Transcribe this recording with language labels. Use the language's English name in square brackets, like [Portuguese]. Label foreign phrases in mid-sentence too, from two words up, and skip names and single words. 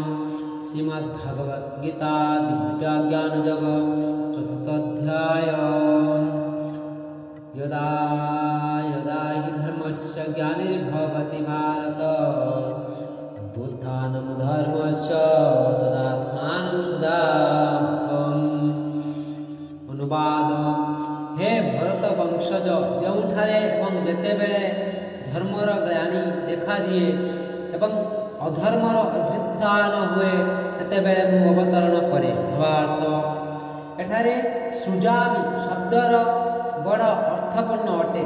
[Sanskrit] श्रीमद्भगवद्गीता दिव्यज्ञानयोगः चतुर्थोऽध्याय। यदा यदा हि धर्मस्य ग्लानिर्भवति भारत अभ्युत्थानमधर्मस्य तदात्मानं सृजाम्यहम्। [Odia] ଅନୁବାଦ। ହେ ଭରତ ବଂଶଜ, ଯେଉଁଠାରେ ଏବଂ ଯେତେବେଳେ ଧର୍ମର ଗ୍ଲାନି ଦେଖାଦିଏ ଏବଂ ଅଧର୍ମର ଅଭ୍ୟୁତ୍ଥାନ ହୁଏ ସେତେବେଳେ ମୁଁ ଅବତରଣ କରେ। ଭାବାର୍ଥ। ଏଠାରେ ସୃଜାମି ଶବ୍ଦର ବଡ଼ ଅର୍ଥପୂର୍ଣ୍ଣ ଅଟେ।